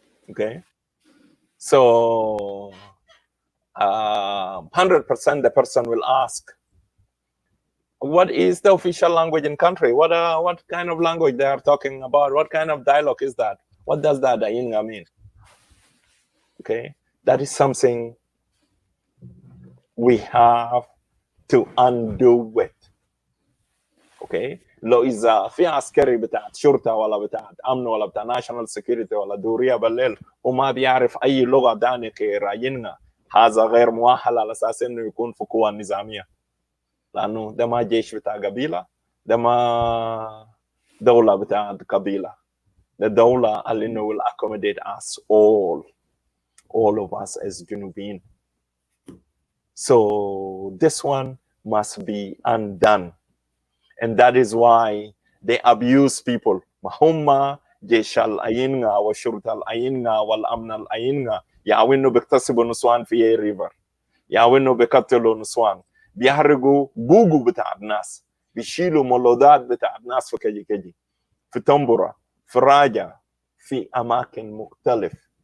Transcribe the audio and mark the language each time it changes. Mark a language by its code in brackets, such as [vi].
[en] Okay, so 100% the person will ask, what is the official language in country? What kind of language they are talking about? What kind of dialogue is that? What does that hyena mean? Okay, that is something we have to undo it. [ar] Okay, لو إذا في عسكري بتاعت شرطة ولا بتاعت أمن ولا بتاع national security ولا دورية بالليل وما بيعرف أي لغة داني كراينا، هذا غير مؤهل على أساس إنه يكون في قوة نظامية، لأنه ده ما جيش بتاع قبيلة، ده ما دولة بتاعت قبيلة، ده دولة اللي إنه [en] will accommodate us all of us as Junubin. So this one must be undone. And that is why they abuse people. [ar] هم جيش الأينغا والشرطة الأينغا والأمن الأينغا يعاونوا بيكتسبوا نسوان في أي ريفر، يعاونوا بيقتلوا نسوان، بيحرقوا جوجو بتاع الناس، بيشيلوا مولودات بتاع الناس في كجي في تنبورة في راجع في أماكن مختلفة.